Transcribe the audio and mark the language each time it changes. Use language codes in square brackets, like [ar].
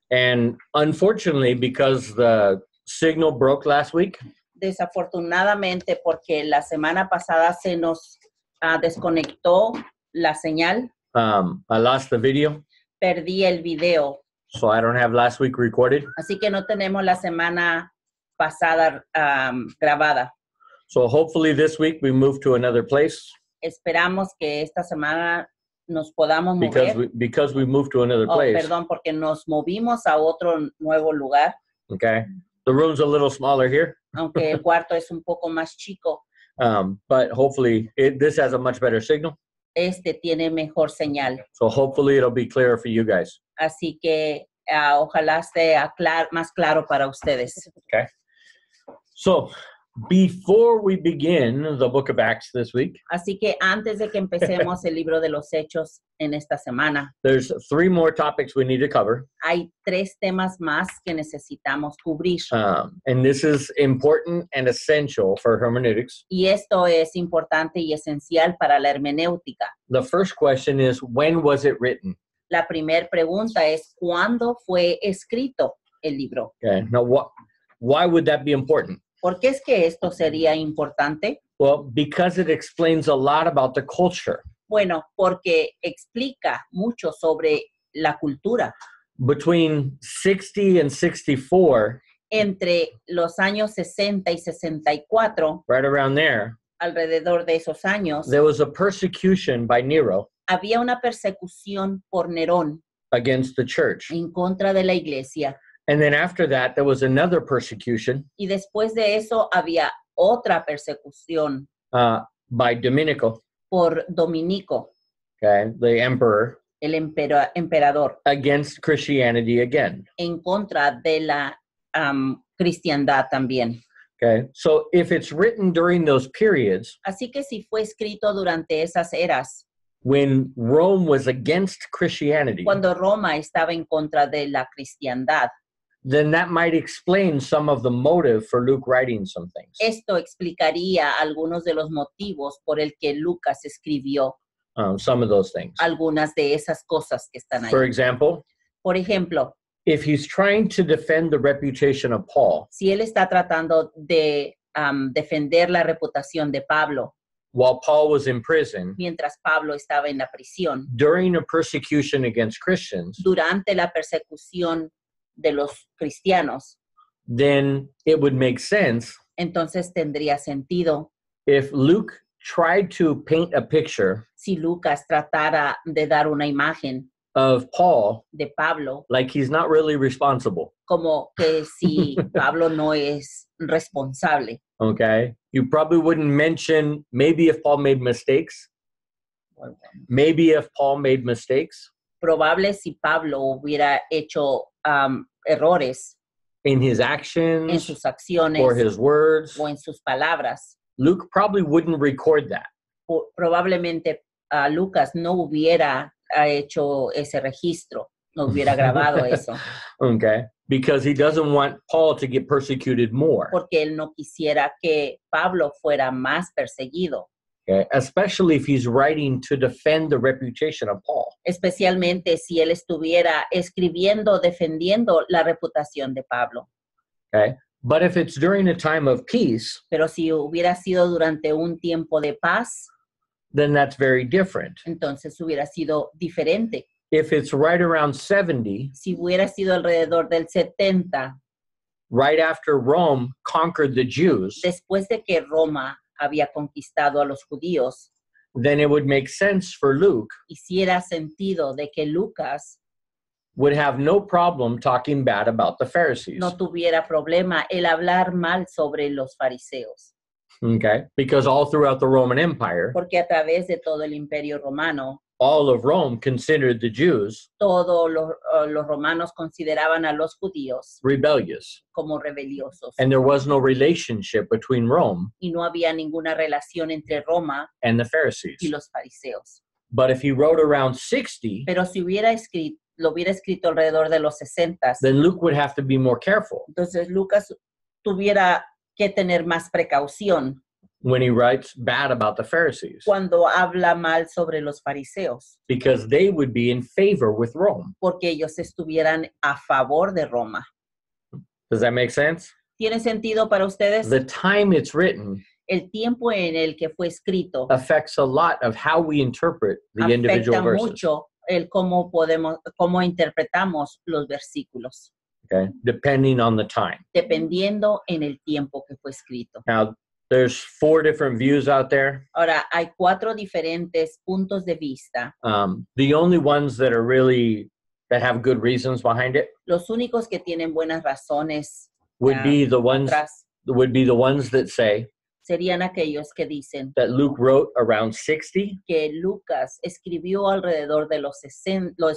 [en] And unfortunately, because the signal broke last week, [es] Desafortunadamente, porque la semana pasada se nos desconectó la señal, [en] I lost the video. [es] perdí el video. [en] So I don't have last week recorded. [es] Así que no tenemos la semana pasada grabada. [en] So hopefully this week we move to another place. [es] Esperamos que esta semana nos podamos mover. [en] Because we moved to another place. [es] Perdón, porque nos movimos a otro nuevo lugar. [en] Okay. The room's a little smaller here. [es] Aunque el cuarto es un poco más chico. [en] But hopefully this has a much better signal. [es] Este tiene mejor señal. [en] So hopefully it'll be clearer for you guys. [es] Así que ojalá esté más claro para ustedes. [en] Okay. So before we begin the book of Acts this week, [es] así que antes de que empecemos el libro de los Hechos en esta semana, [en] there's 3 more topics we need to cover. [es] Hay 3 temas más que necesitamos cubrir. [en] And this is important and essential for hermeneutics. [es] Y esto es importante y esencial para la hermenéutica. [en] The first question is, when was it written? [es] La primera pregunta es, ¿cuándo fue escrito el libro? [en] Okay. Now, why would that be important? [es] ¿Por qué es que esto sería importante? [en] Well, because it explains a lot about the culture. [es] Bueno, porque explica mucho sobre la cultura. [en] Between 60 and 64, [es] entre los años 60 y 64, [en] right around there, [es] alrededor de esos años, [en] there was a persecution by Nero [es] había una persecución por Nerón [en] against the church. [es] En contra de la iglesia. [en] And then after that, there was another persecution. [es] Y después de eso había otra persecución [en] by Dominico. [es] Por Dominico. [en] Okay, the emperor. [es] El emperador. [en] Against Christianity again. [es] En contra de la cristiandad también. [en] Okay, so if it's written during those periods. [es] Así que si fue escrito durante esas eras. [en] When Rome was against Christianity. [es] Cuando Roma estaba en contra de la cristiandad. [en] Then that might explain some of the motive for Luke writing some things. [es] Esto explicaría algunos de los motivos por el que Lucas escribió [en] some of those things. [es] Algunas de esas cosas que están ahí. [en] For example, [es] por ejemplo, [en] if he's trying to defend the reputation of Paul, [es] si él está tratando de defender la reputación de Pablo, [en] while Paul was in prison, [es] mientras Pablo estaba en la prisión, [en] during a persecution against Christians, [es] durante la persecución de los cristianos, [en] then it would make sense, [es] entonces tendría sentido, [en] if Luke tried to paint a picture, [es] si Lucas tratara de dar una imagen [en] of Paul, [es] de Pablo, [en] like he's not really responsible, [es] como que si Pablo no es responsable. [en] Okay, you probably wouldn't mention maybe if Paul made mistakes. Maybe if Paul made mistakes. [es] Probable si Pablo hubiera hecho errores [en] in his actions, [es] en sus acciones, [en] or his words, [es] o en sus palabras. [en] Luke probably wouldn't record that. [es] Probablemente Lucas no hubiera hecho ese registro, no hubiera grabado eso. [en] Okay, because he doesn't want Paul to get persecuted more. [es] Porque él no quisiera que Pablo fuera más perseguido. [en] Okay, especially if he's writing to defend the reputation of Paul. [es] Especialmente si él estuviera escribiendo, defendiendo la reputación de Pablo. [en] Okay, but if it's during a time of peace, [es] pero si hubiera sido durante un tiempo de paz, [en] then that's very different. [es] Entonces hubiera sido diferente. [en] If it's right around 70, [es] si hubiera sido alrededor del 70, [en] right after Rome conquered the Jews, [es] después de que Roma había conquistado a los judíos, [en] then it would make sense for Luke, [es] hiciera sentido de que Lucas [en] would have no problem talking bad about the Pharisees. [es] No tuviera problema el hablar mal sobre los fariseos. [en] Okay, because all throughout the Roman Empire, [es] porque a través de todo el Imperio Romano, [en] all of Rome considered the Jews [es] todos los romanos consideraban a los judíos [en] rebellious, [es] como rebeliosos. [en] And there was no relationship between Rome [es] y no había ninguna relación entre Roma [en] and the Pharisees. [es] y los fariseos. [en] But if he wrote around 60, [es] pero si lo hubiera escrito alrededor de los 60, [en] then Luke would have to be more careful. [es] Entonces Lucas tuviera que tener más precaución. [en] when he writes bad about the Pharisees [es] cuando habla mal sobre los fariseos, [en] because they would be in favor with Rome. [es] porque ellos estuvieran a favor de Roma. [en] Does that make sense? [es] ¿Tiene sentido para ustedes? [en] The time it's written [es] El tiempo en el que fue escrito [en] affects a lot of how we interpret the individual [es] afecta [en] verses. [es] mucho el cómo interpretamos los versículos, [en] Okay, depending on the time. [es] dependiendo en el tiempo que fue escrito. [en] Now, there's 4 different views out there. [es] Ahora, hay 4 diferentes puntos de vista. [en] The only ones that are really that have good reasons behind it [es] Los únicos que tienen buenas razones [en] would be the ones [es] atrás [en] that say [es] serían aquellos que dicen [en] that Luke wrote around 60 [es] que Lucas escribió alrededor de los 60